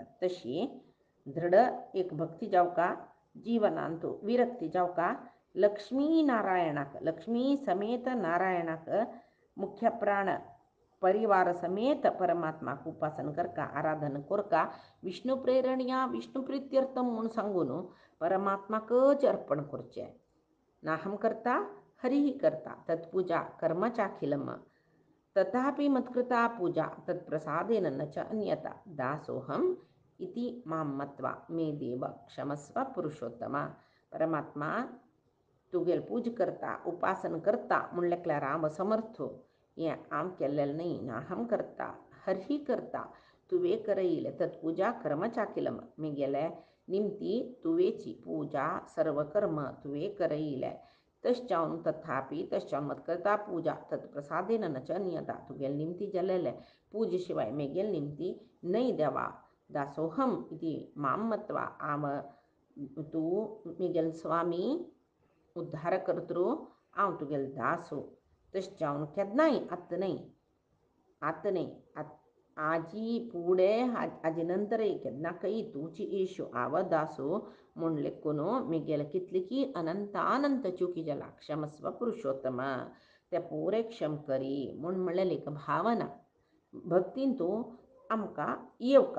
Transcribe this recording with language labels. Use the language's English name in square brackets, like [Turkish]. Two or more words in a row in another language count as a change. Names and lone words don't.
[Konkani] तशी दृढ एक भक्ती जावका जीवनांतू विरक्ती जावका लक्ष्मी नारायणाक लक्ष्मी समेत नारायणाक मुख्य प्राण परिवार समेत परमात्माक उपासन करका आराधन कोरका [Sanskrit] विष्णू प्रेरणया विष्णू प्रीत्यर्थम [Konkani] म्हूण सांगून परमात्माकच अर्पण करचें. [Sanskrit] नाहम करता हरिही करता तत्पूजा कर्मचाखिलम तथापि मत्कृता पूजा तत्प्रसादेन न च अन्यथा दासोहम इति मां मत्वा मे देव क्षमस्व पुरुषोत्तमा. [Konkani] परमात्मा तुगेल पूज करता उपासन करता म्हणल्यार हांव समर्थो हें हांव केल्लें न्हय. [Sanskrit] नाहम करता हरिही करता [Konkani] तुवें करयले [Sanskrit] तत्पूजा कर्मचाखिलम [Konkani] मेगेले निमती तुवेची पूजा सर्व कर्म तुवें करयले तश्चावन [Sanskrit] तथापि तश्चावन मत्कर्ता पूजा तत्प्रसादेन न च अन्यथा [Konkani] तुगेल निमती जाल्लेले पूजे शिवाय मेगेल निमती न्हय देवा. [Sanskrit] दासोहम इति मां मत्वा [Konkani] हांव तूं मेगेल स्वामी उद्धार करतरू हांव तुगेल दासू. तश्चावन केन्नाय आतां न्हय आजी फुडें हाजे नंतरय केन्नाकय तूंची इशू हांव दासू म्हूण लेखून मेगेल कितलीकी अनंतानंत चुकी जाला [Sanskrit] क्षमस्व पुरुषोत्तम [Konkani] ते पुरे क्षम करी म्हूण म्हणल्यार एक भावना भक्तीन तूं आमकां येवका.